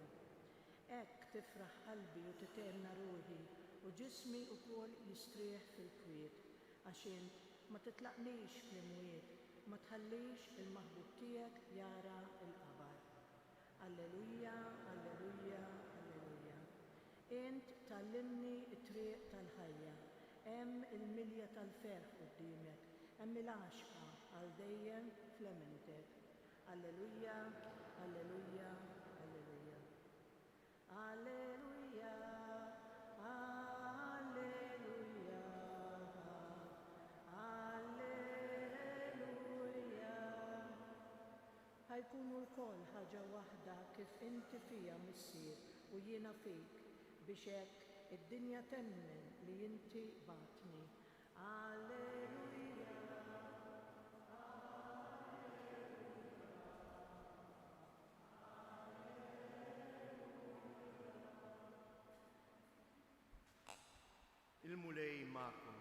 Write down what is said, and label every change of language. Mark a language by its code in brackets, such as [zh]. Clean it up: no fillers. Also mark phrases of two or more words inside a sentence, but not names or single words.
[mt] Hekk tifraħ qalbi u titerna ruħi u ġismi wkoll jistrieħ fil-kwiet għax int ma titlaqnix fl-imwiet, ma tħallix il-maħbub tiegħek jara l-qabar. [la] Alleluja, alleluja, alleluja. [mt] Int tallimni t-triq tal-ħajja, hemm il-milja tal-ferħ quddiemek, hemm il-għaxqa għal dejjem fl-emintek. [la] Alleluia, alleluia, alleluia. Alleluia, alleluia, alleluia. [mt] ħajkunu l-koll ħaġa waħda kif inti fija missier u jiena fik biex hekk id-dinja temmen li inti batni. [la] Alleluia. [mt] Il-mulej ma'kom.